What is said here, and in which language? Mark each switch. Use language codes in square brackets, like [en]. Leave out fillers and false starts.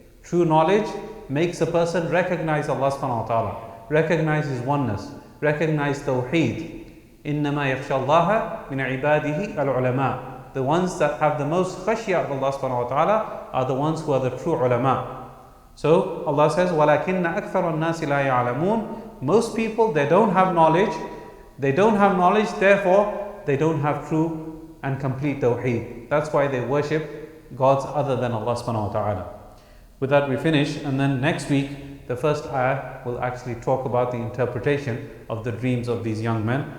[en] True knowledge makes a person recognize Allah subhanahu wa ta'ala, recognize His oneness, recognize Tawheed. [ar] إِنَّمَا يَخْشَى اللَّهَ مِنْ عِبَادِهِ الْعُلَمَاء. [en] The ones that have the most khashya of Allah subhanahu wa ta'ala are the ones who are the true ulama. So Allah says, [ar] وَلَكِنَّ أَكْثَرَ النَّاسِ لَا يَعْلَمُونَ. [en] Most people, they don't have knowledge. They don't have knowledge, therefore they don't have true and complete Tawheed. That's why they worship gods other than Allah subhanahu wa ta'ala. With that we finish, and then next week the first ayah will actually talk about the interpretation of the dreams of these young men.